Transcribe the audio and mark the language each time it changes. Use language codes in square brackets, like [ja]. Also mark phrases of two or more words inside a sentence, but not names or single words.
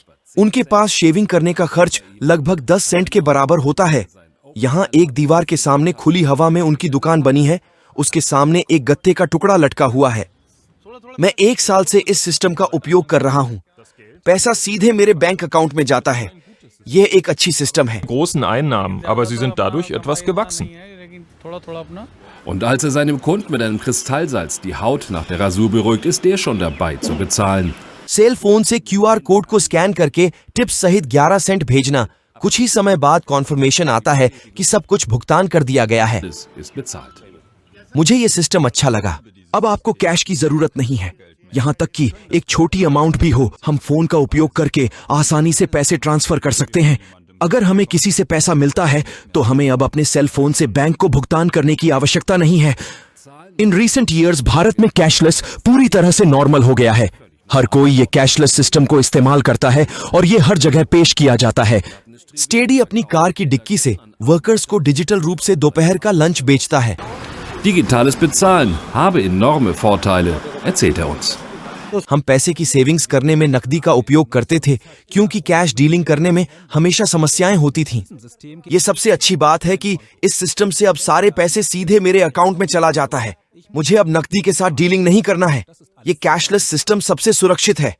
[hi] उनके पास शेविंग करने का खर्च लगभग 10 सेंट के बराबर होता है। यहाँ एक दीवार के सामने खुली हवा में उनकी दुकान बनी है। उसके सामने एक गत्ते का टुकड़ा लटका हुआ है। मैं 1 साल से इस सिस्टम का उपयोग कर रहा हूँ। पैसा सीधे मेरे बैंक अकाउंट में जाता है। यह एक अच्छी सिस्टम है। [de] Großen Einnahmen, aber sie sind dadurch etwas gewachsen. Und als seinem Kunden mit einem Kristallsalz die Haut nach der Rasur beruhigt, ist der schon dabei zu bezahlen. [hi] सेल फोन से QR कोड को स्कैन करके टिप्स सहित 11 सेंट भेजना। कुछ ही समय बाद कॉन्फर्मेशन आता है कि सब कुछ भुगतान कर दिया गया है। [de] Alles ist bezahlt. [hi] मुझे ये सिस्टम अच्छा लगा। अब आपको कैश की जरूरत नहीं है। यहाँ तक कि एक छोटी अमाउंट भी हो, हम फोन का उपयोग करके आसानी से पैसे ट्रांसफर कर सकते हैं। अगर हमें किसी से पैसा मिलता है तो हमें अब अपने सेल फोन से बैंक को भुगतान करने की आवश्यकता नहीं है। [en] In recent years [hi] भारत में कैशलेस पूरी तरह से नॉर्मल हो गया है। हर कोई ये कैशलेस सिस्टम को इस्तेमाल करता है और ये हर जगह पेश किया जाता है। स्टेडी अपनी कार की डिक्की से वर्कर्स को डिजिटल रूप से दोपहर का लंच बेचता है। [de] Digitales Bezahlen habe enorme Vorteile, erzählt er uns. [hi] हम पैसे की सेविंग्स करने में नकदी का उपयोग करते थे, क्योंकि कैश डीलिंग करने में हमेशा समस्याएं होती थीं। ये सबसे अच्छी बात है कि इस सिस्टम से अब सारे पैसे सीधे मेरे अकाउंट में चला जाता है। मुझे अब नकदी के साथ डीलिंग नहीं करना है। ये कैशलेस सिस्टम सबसे सुरक्षित है।